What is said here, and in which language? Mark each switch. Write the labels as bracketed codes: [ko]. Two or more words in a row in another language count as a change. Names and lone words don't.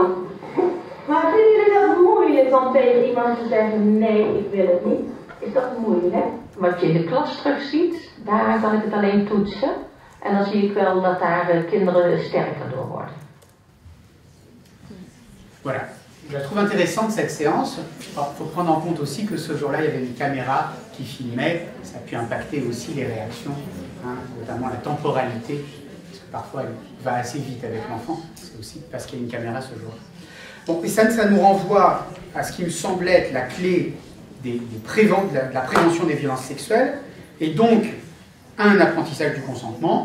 [nl] Maar vinden jullie dat moeilijk om tegen iemand te zeggen, nee, ik wil het niet? Is dat moeilijk? Wat je in de klas terugziet, daar kan ik het alleen toetsen. En dan zie ik wel dat daar kinderen sterker door worden. [fr] Voilà. Je la trouve intéressante cette séance. Il faut prendre en compte aussi que ce jour-là, il y avait une caméra qui filmait. Ça a pu impacter aussi les réactions, hein, notamment la temporalité, parce que parfois elle va assez vite avec l'enfant. C'est aussi parce qu'il y a une caméra ce jour-là. Bon, et ça nous renvoie à ce qui me semblait être la clé de la prévention des violences sexuelles, et donc un apprentissage du consentement.